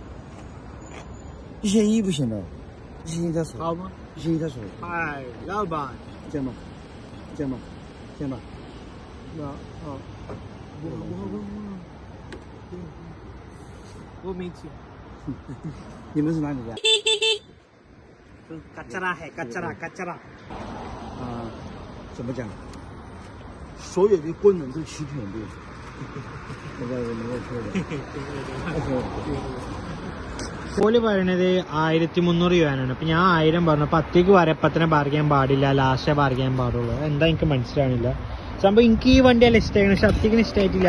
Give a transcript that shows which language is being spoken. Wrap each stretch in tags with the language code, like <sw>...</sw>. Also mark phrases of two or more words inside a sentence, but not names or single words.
<zh>1100 不行的，1100再说。好吗？1100再说。哎，老板，这样吧，我没钱。你们是哪里的？卡扎拉。怎么讲？所有的功能都齐全的。</zh> <ml>ഓല് പറയണത് 1300 യുവാനാണ്. അപ്പൊ ഞാൻ 1000 പറഞ്ഞു. 10ക്ക് വരപ്പത്തിനെ പറിക്കാൻ പാടില്ല, ലാസ്റ്റേ പറിക്കാൻ പാടുള്ളൂ. എന്താ എനിക്ക് മനസ്സിലാണില്ല സംഭവം. എനിക്ക് ഈ വണ്ടിയല്ല ഇഷ്ടമായിരുന്നു, പക്ഷെ അത്തിക്കിന് ഇഷ്ടമായിട്ടില്ല.</ml>